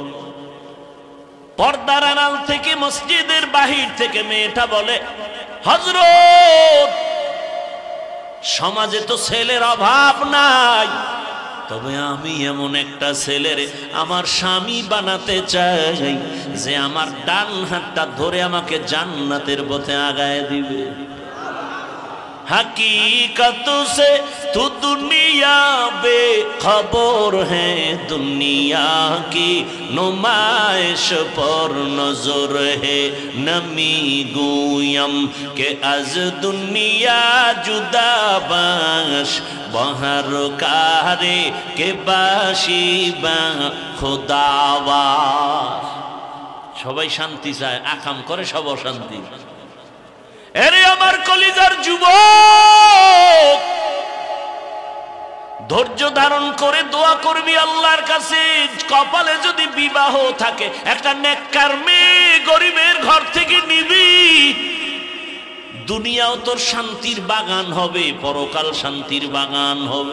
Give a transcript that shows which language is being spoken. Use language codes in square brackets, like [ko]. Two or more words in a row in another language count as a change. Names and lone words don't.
[bn] পর্দার আড়াল থেকে মসজিদের বাহির থেকে মেয়েটা বলে, হযরত সমাজে তো ছেলের অভাব নাই, তবে আমি এমন একটা ছেলের আমার স্বামী বানাতে চাই যে আমার ডান হাতটা ধরে আমাকে জান্নাতের পথে আগায় দিবে। [ur] حقیقت سے تو دنیا بےخبر ہے، دنیا کی نمائش پر نظر ہے. [fa] نمی‌گویم که از دنیا جدا باش، بهر کاری که باشی با خداوا. [bn] সবাই শান্তি চায়, আকাম করে সব অশান্তি। এরে আমার কলিজার যুবক, ধৈর্য ধারণ করে দোয়া করবি আল্লাহর কাছে। কপালে যদি বিবাহ থাকে, একটা নেককার মেয়ে গরিবের ঘর থেকে নিবি, দুনিয়াও তোর শান্তির বাগান হবে, পরকাল শান্তির বাগান হবে।